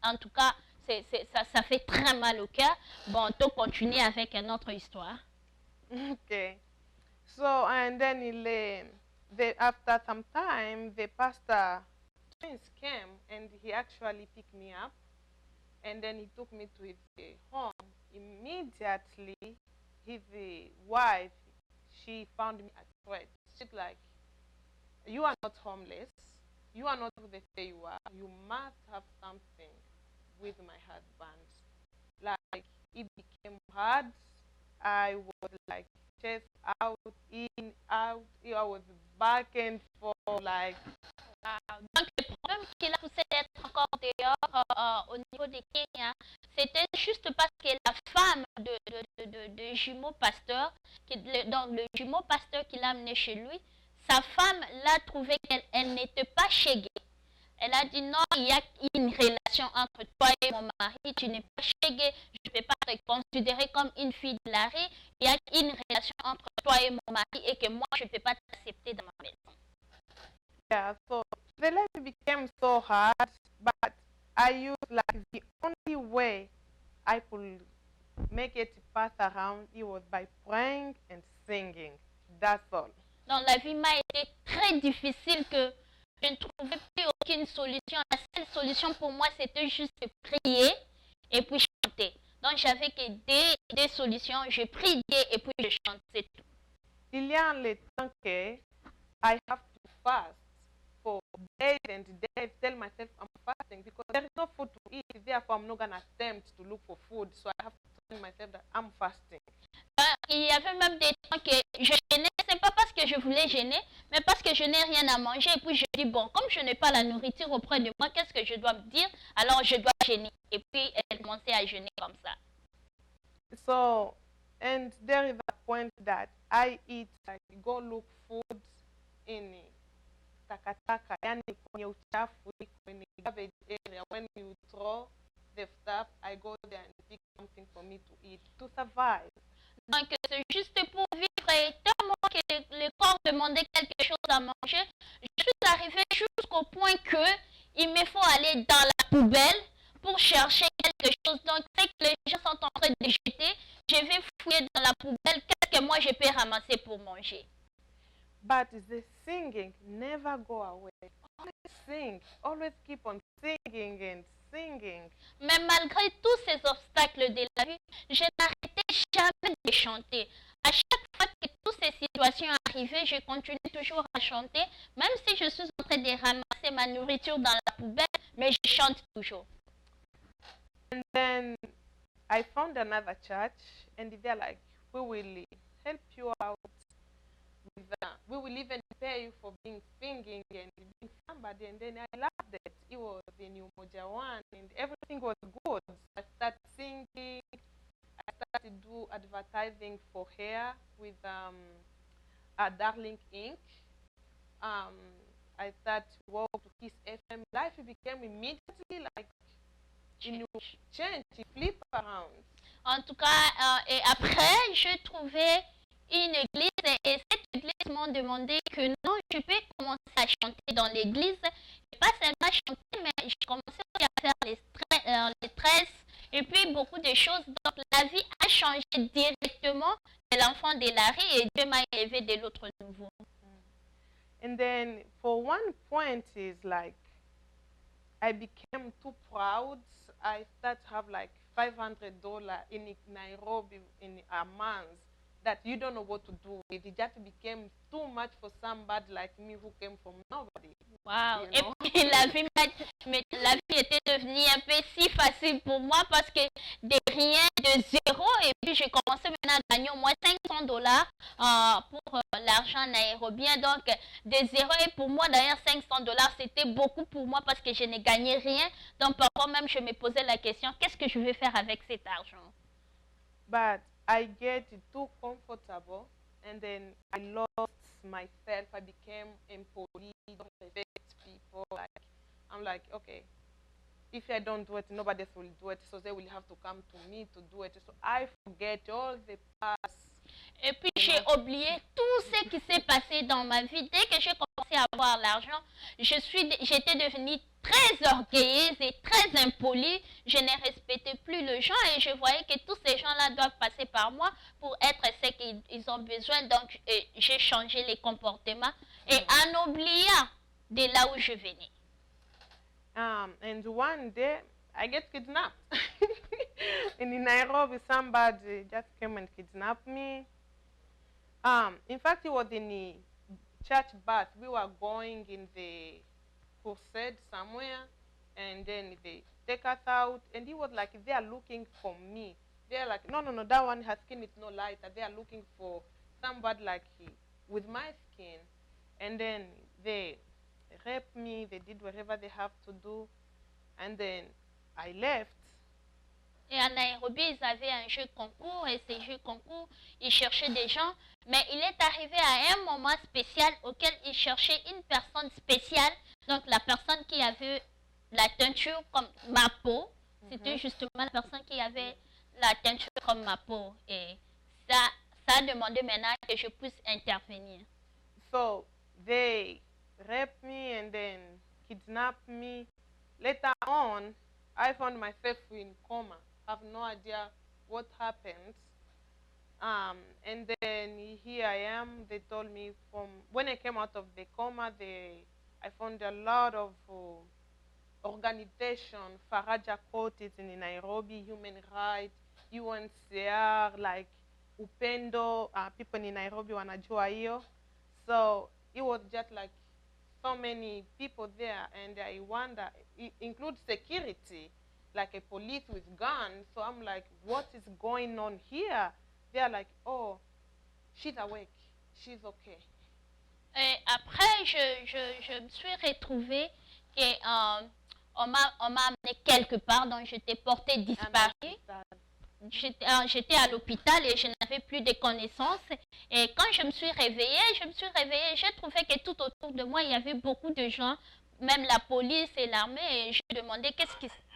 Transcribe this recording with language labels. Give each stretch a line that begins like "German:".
French: En tout cas, ça fait très mal au cœur. Bon, on continue avec une autre histoire.
English: Okay. So, and then after some time, the pastor twins came and he actually picked me up. And then he took me to his home. Immediately, his wife, she found me a threat. She's like, you are not homeless. You are not who they say you are. You must have something with my husband. Like, it became hard. I was like chest out, in, out. I was back and forth, like.
French: Donc, le problème qui l'a poussé d'être encore dehors au niveau de Kenya, c'était juste parce que la femme de jumeau pasteur, donc le jumeau pasteur qui l'a amené chez lui, sa femme l'a trouvé qu'elle n'était pas chez Gay. Elle a dit non, il y a une relation entre toi et mon mari, tu n'es pas chez Gay, je ne peux pas te considérer comme une fille de la rue, il y a une relation entre toi et mon mari et que moi je ne peux pas t'accepter dans ma maison.
English: Yeah, so the life became so hard, but I used like the only way I could make it pass around, it was by praying and singing. That's all.
French: Donc la vie m'a été très difficile que je ne trouvais plus aucune solution. La seule solution pour moi, c'était juste prier et puis chanter. Donc j'avais que des solutions. Je prie et puis je chante, c'est tout. Il y a le temps que
English: I have to fast for days and days, tell myself I'm fasting because there is no food to eat, therefore I'm not going to attempt to look for food, so I have to tell myself that I'm fasting.
French: Il y avait même des temps que je gênais, c'est pas parce que je voulais gêner, mais parce que je n'ai rien à manger, et puis je dis bon, comme je n'ai pas la nourriture auprès de moi, qu'est-ce que je dois me dire? Alors je dois gêner, et puis elle commençait à jeûner comme ça.
English: So, and there is a point that I eat, like go look food in
Swahili: takataka, yani kwenye uchafu, kwenye
English: garbage area. When you throw the stuff, I go there and pick something for me to eat to survive.
French: Donc c'est juste pour vivre, et tellement que le corps demandait quelque chose à manger, je suis arrivée jusqu'au point que il me faut aller dans la poubelle pour chercher quelque chose. Donc, dès que les gens sont en train de jeter, je vais fouiller dans la poubelle. Qu'est-ce que moi je peux ramasser pour manger?
English: But the singing never go away. Always sing. Always keep on singing and singing.
French: Mais malgré tous ces obstacles de la vie, je n'arrêtais jamais de chanter. À chaque fois que toutes ces situations arrivaient, je continuais toujours à chanter, même si je suis en train de ramasser ma nourriture dans la poubelle, mais je chante toujours.
English: And then I found another church, and they're like, we will help you out. We will even pay you for being singing and being somebody. And then I loved it. It was the New Moja one, and everything was good. I started singing. I started to do advertising for hair with Darling Inc. I started to work to Kiss FM. Life became immediately like you change, you flip around.
French: En tout cas, et après, je trouvais une église et cette église m'ont demandé que non, je peux commencer à chanter dans l'église. Et pas seulement chanter, mais je commençais à faire les tresses et puis beaucoup de choses. Donc la vie a changé directement de l'enfant de Larry et Dieu m'a élevé de l'autre niveau.
English: And then for one point is like I became too proud. I started to have like $500 in Nairobi in a month that you don't know what to do with. It just became too much for somebody like me who came from nobody. Wow. You know?
French: Et puis la vie était devenue un peu si facile pour moi parce que de rien, de zéro, et puis j'ai commencé maintenant à gagner au moins $500 pour l'argent nairobien. Donc de zéro, et pour moi d'ailleurs $500 c'était beaucoup pour moi parce que je ne gagnais rien. Donc parfois même je me posais la question, qu'est-ce que je vais faire avec cet argent?
English: But I get too comfortable, and then I lost myself. I became employee, don't respect people. Like I'm like, okay, if I don't do it, nobody else will do it, so they will have to come to me to do it. So I forget all the past.
French: Et puis j'ai oublié tout ce qui s'est passé dans ma vie. Dès que j'ai commencé à avoir l'argent, j'étais devenue très orgueilleuse et très impolie. Je ne respectais plus les gens et je voyais que tous ces gens-là doivent passer par moi pour être ce qu'ils ont besoin. Donc j'ai changé les comportements et en oubliant de là où je venais.
English: And one day I get kidnapped. In Nairobi, somebody just came and kidnapped me. In fact, it was in the church bus. We were going in the crusade somewhere, and then they take us out, and he was like, they are looking for me. They're like, no, that one, her skin is no lighter. They are looking for somebody like he, with my skin. And then they raped me, they did whatever they have to do, and then I left.
French: Et à Nairobi, ils avaient un jeu concours et ces jeux concours, ils cherchaient des gens. Mais il est arrivé à un moment spécial auquel ils cherchaient une personne spéciale. Donc la personne qui avait la teinture comme ma peau, c'était justement la personne qui avait la teinture comme ma peau. Et ça a demandé maintenant que je puisse intervenir.
English: So they raped me and then kidnapped me. Later on, I found myself in coma. I have no idea what happened. And then here I am. They told me from when I came out of the coma, I found a lot of organization. Faraja Court is in Nairobi, Human Rights, UNHCR, like Upendo, people in Nairobi
Swahili: wanajua hiyo.
English: So it was just like so many people there, and I wonder, it includes security, like a police with guns. So I'm like, what is going on here? They're like, oh, she's awake, she's okay.
French: Et après, je me suis retrouvée qu'on m'a amené quelque part, donc j'étais portée disparue. J'étais à l'hôpital et je n'avais plus de connaissances. Et quand je me suis réveillée, j'ai trouvé que tout autour de moi, il y avait beaucoup de gens, même la police et l'armée, et je me demandais qu'est-ce qui...